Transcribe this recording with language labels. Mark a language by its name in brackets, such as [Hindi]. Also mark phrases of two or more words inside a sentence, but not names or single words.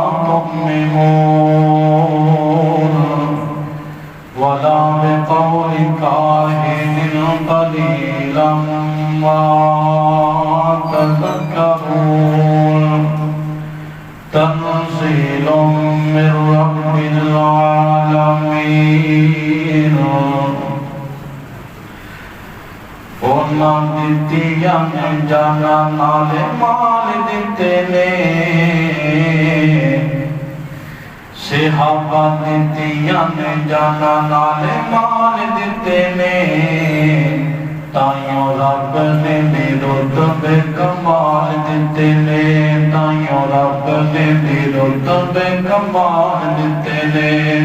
[Arabic] تؤمنون ولا بقول كاهن قليلا ما تذكرون. تنزيل من رب العالمين. [Punjabi] ਉਹਨਾਂ ਦਿੱਤੀਆਂ ਜਾਨਾਂ ਨਾਲ ਮਾਲ ਦਿੱਤੇ ਨੇ, ਸਹਾਬਾ ਦਿੱਤੀਆਂ ਜਾਨਾਂ ਨਾਲ ਮਾਲ ਦਿੱਤੇ ਨੇ, ਤਾਈਓ ਰੱਬ ਨੇ ਰੁਤਬੇ ਕਮਾਲ ਦਿੱਤੇ ਨੇ, ਤਾਈਓ ਰੱਬ ਨੇ ਰੁਤਬੇ ਕਮਾਲ ਦਿੱਤੇ ਨੇ।